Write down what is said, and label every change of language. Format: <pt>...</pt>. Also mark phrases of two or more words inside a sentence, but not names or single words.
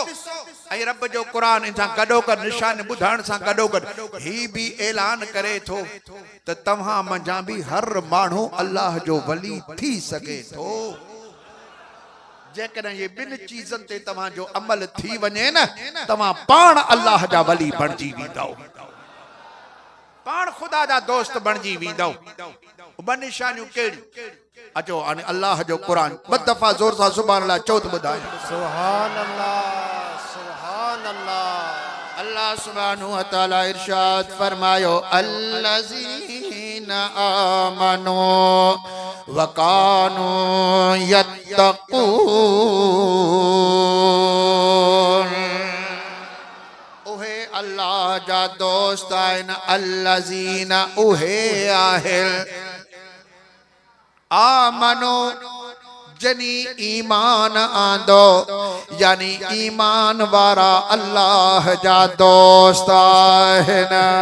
<sd>ऐं रब जो क़ुरान इन सां गॾोगॾु निशान ॿुधाइण सां गॾोगॾु ही बि ऐलान करे थो त तव्हां मंझां बि हर माण्हू अल्लाह जो वली थी सघे थो, जेकॾहिं ये ॿिनि चीज़नि ते तव्हांजो अमल थी वञे न, तव्हां पाण अल्लाह जा वली बणिजी वेंदव, पाण ख़ुदा जा दोस्त बणिजी वेंदव। ॿ निशानियूं कहिड़ियूं? अचो हाणे अल्लाह जो क़ुरान ॿ दफ़ा ज़ोर सां</sd> <ar>سبحان الله</ar> <sd>चओ त ॿुधायो।</sd> <ar>سبحان الله، سبحان الله. الله سبحانه وتعالى</ar> <sd>इरशाद फरमायो,</sd> <ar>الذين آمنوا وكانوا यत्तकून,</ar> <sd>उहे अल्लाह जा दोस्त आहिनि, अल्लज़ीना उहे आहिनि, आमनो जनी ईमान आंदो, यानी ईमान वारा अल्लाह जा दोस्त आहिनि।</sd>